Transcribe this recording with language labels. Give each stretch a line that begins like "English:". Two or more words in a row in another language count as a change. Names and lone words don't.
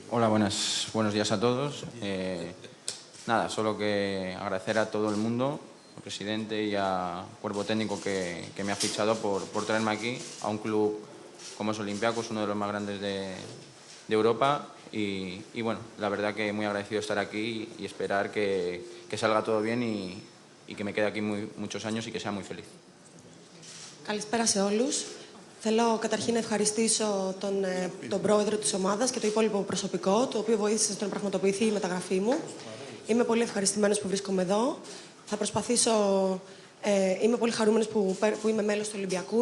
Spanish: Hola, buenos días a todos. Nada, solo que agradecer a todo el mundo, al presidente y al cuerpo técnico que me ha fichado por traerme aquí a un club como es Olympiacos, uno de los más grandes de Europa. Y bueno, la verdad que muy agradecido de estar aquí y esperar que salga todo bien y que me quede aquí muchos años y que sea muy feliz.
Greek: Καλησπέρα σε όλους. Θέλω καταρχήν να ευχαριστήσω τον πρόεδρο της ομάδας και το υπόλοιπο προσωπικό, το οποίο βοήθησε στο να πραγματοποιηθεί η μεταγραφή μου. Είμαι πολύ ευχαριστημένος που βρίσκομαι εδώ. Θα προσπαθήσω. Είμαι πολύ χαρούμενος που είμαι μέλος του Ολυμπιακού.